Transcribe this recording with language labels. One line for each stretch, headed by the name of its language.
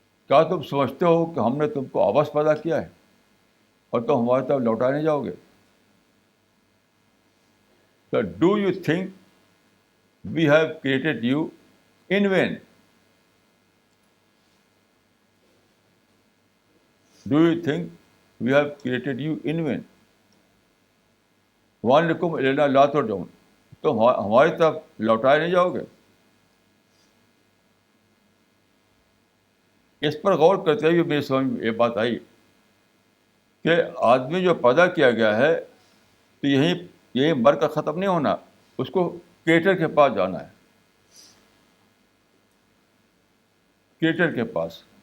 Urdu: کیا تم سمجھتے ہو کہ ہم نے تم کو عبث پیدا کیا ہے اور تم ہماری طرف لوٹائے نہیں جاؤ گے؟
English: So do you think we have created you in vain? Do you think we have created you in vain?
Arabic: وَأَنَّكُمْ إِلَيْنَا لَا تُرْجَعُونَ.
Urdu: تم ہماری طرف لوٹائے نہیں جاؤ گے. اس پر غور کرتے ہوئے میری سمجھ میں یہ بات آئی کہ آدمی جو پیدا کیا گیا ہے تو یہی مر کر ختم نہیں ہونا، اس کو کریٹر کے پاس جانا ہے، کریٹر کے پاس.